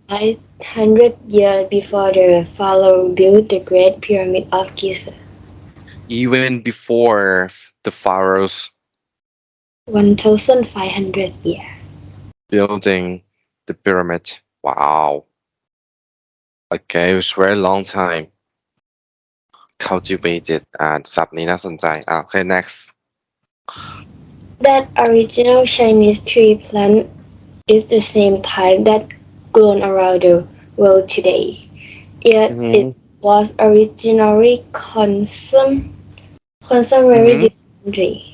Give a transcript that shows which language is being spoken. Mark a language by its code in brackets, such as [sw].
[en] 1,500 years before the Pharaoh built the Great Pyramid of Giza. Even before the pharaohs 1,500 years. building the pyramid. Wow. Okay, it was a very long time. [th] Cultivated ศัพท์นี้น่าสนใจ [en] Okay, next. That original Chinese tree plant is the same type that grown around the world today. Yet it was originally consumed very differently.